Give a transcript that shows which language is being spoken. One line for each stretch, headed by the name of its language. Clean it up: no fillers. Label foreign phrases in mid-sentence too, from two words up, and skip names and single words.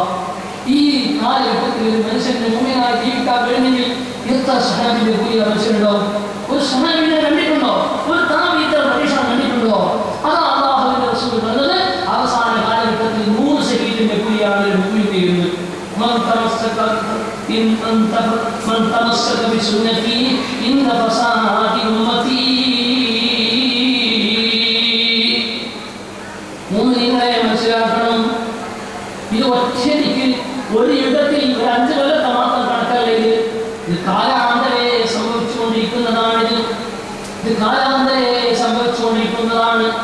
Malayalam: ഈ കാലഘട്ടത്തിൽ ഒരു മനുഷ്യന്റെ മുഅ്മിനായി ജീവിക്കാൻ കഴിഞ്ഞെങ്കിൽ എത്ര സഹാബിന്റെ കൂലിയ മനുഷ്യരുണ്ടാവും? ഒരു സഹാബിനെ കണ്ടിട്ടുണ്ടോ? ഒരു താബീഇന്റെ പരീക്ഷണം കണ്ടിട്ടുണ്ടോ? അതാ അല്ലാഹുവിന്റെ റസൂൽ പറഞ്ഞത് അവസാന കാലഘട്ടത്തിൽ 100 ശഹീദിന്റെ കൂലിയാണ് മുഅ്മിനീങ്ങൾ.
Arabic: من تمسك بسنتي إن فساد أمتي.
Malayalam: മുഅ്മിനീങ്ങളെ മനസ്സിലാക്കണം. ഇത് ഒറ്റയ്ക്ക് ഒരു യുഗത്തിൽ 5 കൊല്ലത്തെ മാത്രം കണക്കല്ല. ഇത് കാലാന്തരെ സംഭവിച്ചുകൊണ്ടിരിക്കുന്നതാണ്. ഇത് കാലാന്തരെ സംഭവിച്ചുകൊണ്ടിരിക്കുന്നതാണ്.